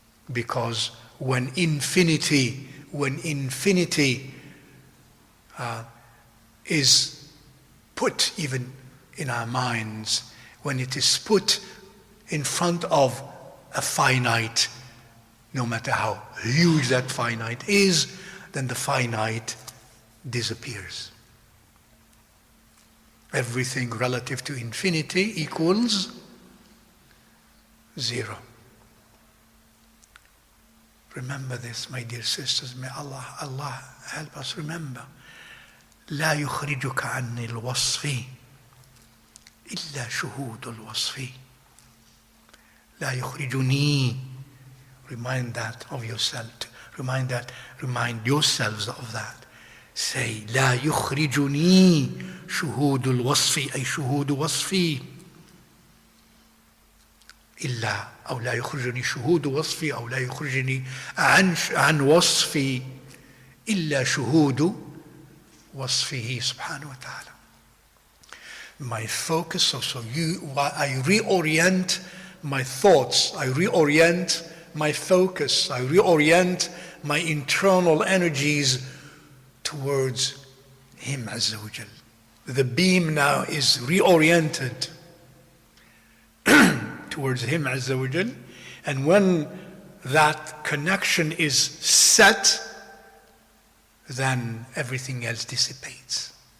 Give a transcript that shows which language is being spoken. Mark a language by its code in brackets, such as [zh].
[en] Because when infinity is put even in our minds, when it is put in front of a finite, no matter how huge that finite is, then the finite disappears. Everything relative to infinity equals zero. Remember this, my dear sisters. May Allah help us remember. [ar] لا يخرجك عن الوصف إلا شهود الوصف. لا يخرجني. [en] Remind that of yourself. Remind yourselves of that. Say, [ar] لا يخرجني شهود الوصف أي شهود وصفي إلا أو لا يخرجني شهود وصفي أو لا يخرجني عن وصفي إلا شهود وصفه سبحانه وتعالى. [en] My focus, so I reorient my thoughts, I reorient my focus, I reorient my internal energies towards Him Azza wa Jal. The beam now is reoriented towards Him Azza wa Jal, and when that connection is set, then everything else dissipates.